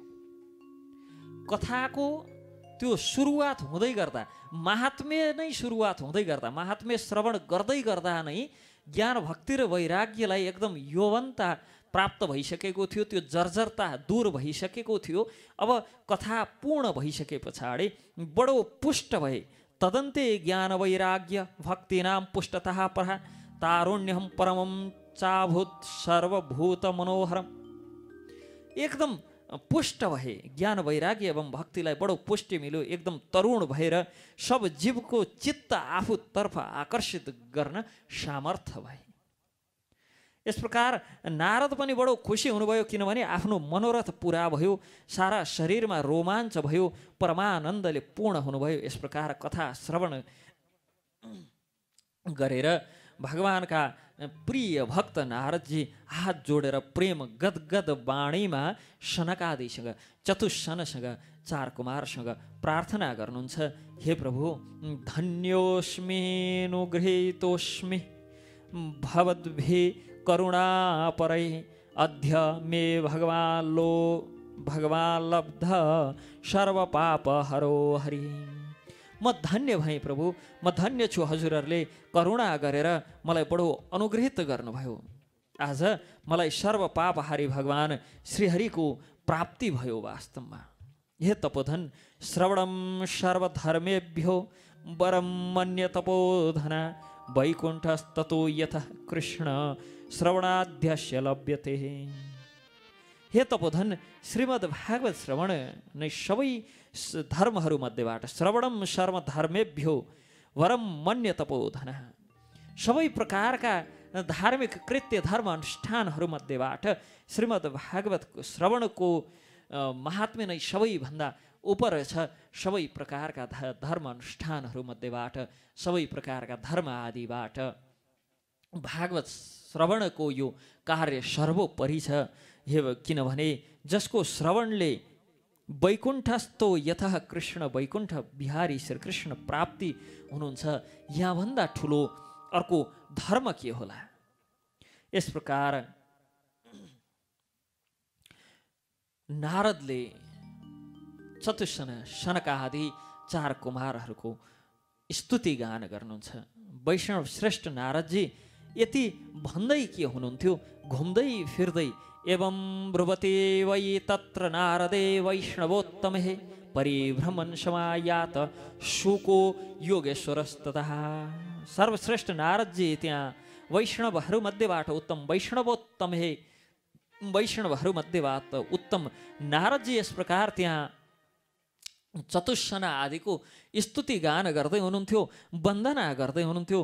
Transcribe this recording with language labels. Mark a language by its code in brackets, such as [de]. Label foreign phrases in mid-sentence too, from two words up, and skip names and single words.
[ne] कथाको त्यो सुरुवात हुँदै गर्दा, महात्म्य नै सुरुवात हुँदै गर्दा, महात्म्य श्रवण गर्दै गर्दा नै ज्ञान भक्ति र वैराग्यलाई एकदम यौवनता प्राप्त भइसकेको थियो, त्यो जर्जरता दूर भइसकेको थियो। अब कथा पूर्ण भइसके पछाडि बडो पुष्ट भए। [sa] तदन्ते ज्ञान वैराग्य भक्तिनाम पुष्टतः परः तारुण्यम परमं चाभूत सर्वभूत मनोहरम। [ne] एकदम पुष्ट भए, ज्ञान वैराग्य एवं भक्तिलाई बडो पुष्टि मिल्यो। एकदम तरुण भएर सब जीवको चित्त आफूतर्फ आकर्षित गर्न सामर्थ्य भए। यस प्रकार नारद पनि बडो खुसी हुनुभयो, किनभने आफ्नो मनोरथ पुरा भयो, सारा शरीरमा रोमाञ्च भयो, परमानन्दले पूर्ण हुनुभयो। यस प्रकार कथा श्रवण गरेर भगवानका प्रिय भक्त नारदजी हात जोडेर प्रेम गदगद वाणीमा सनकादिसँग, चतुस्सनसँग, चार कुमारसँग प्रार्थना गर्नुहुन्छ। हे प्रभु, [sa] धन्योस्मिनुगृहीतोस्मि भवद्भि करुणापरै अद्य मे भगवान लब्ध सर्वपाप हरो हरि। [ne] म धन्य भएँ प्रभु, म धन्य छु, हजुरहरूले करुणा गरेर मलाई बडो अनुग्रहित गर्नुभयो। आज मलाई सर्वपापहारी भगवान श्रीहरिको प्राप्ति भयो वास्तवमा। [sa] हे तपोधन, श्रवणम सर्वधर्मेभ्यो वरम मन्य तपोधना वैकुण्ठस्ततो यतः कृष्ण श्रवणाध्यस्य लभ्यते। [ne] हे तपोधन, श्रीमद् भागवत श्रवण नै सबै धर्महरूमध्येबाट, [sa] श्रवणम सर्वधर्मेभ्यो वरम मन्य तपोधन, [ne] सबै प्रकारका धार्मिक कृत्य धर्म अनुष्ठानहरूमध्येबाट श्रीमद् भागवतको श्रवणको महात्म्य नै सबैभन्दा उपर छ। सबै प्रकारका धर्म अनुष्ठानहरूमध्येबाट, सबै प्रकारका धर्म आदिबाट भागवत श्रवणको यो कार्य सर्वोपरि छ। किनभने जसको श्रवणले [sa] वैकुण्ठस्थो यतः कृष्ण, [ne] वैकुण्ठ बिहारी श्रीकृष्ण प्राप्ति हुनुहुन्छ, यहाँभन्दा ठुलो अर्को धर्म के होला। यस प्रकार नारदले चतुस्सन सनकादि चार कुमारहरूको स्तुति गान गर्नुहुन्छ। वैष्णव श्रेष्ठ नारदजी यति भन्दै के हुनुहुन्थ्यो, घुम्दै फिर्दै [sa] एवं ब्रुवते वै तत्र नारदे वैष्णवोत्तमे परिभ्रमण समायात शुको योगेश्वरस्ततः। [ne] सर्वश्रेष्ठ नारदजी त्यहाँ वैष्णवहरूमध्येबाट उत्तम, वैष्णवहरूमध्येबाट उत्तम नारदजी यस प्रकार त्यहाँ चतुस्सना आदिको स्तुति गान गर्दै हुनुहुन्थ्यो, वन्दना गर्दै हुनुहुन्थ्यो।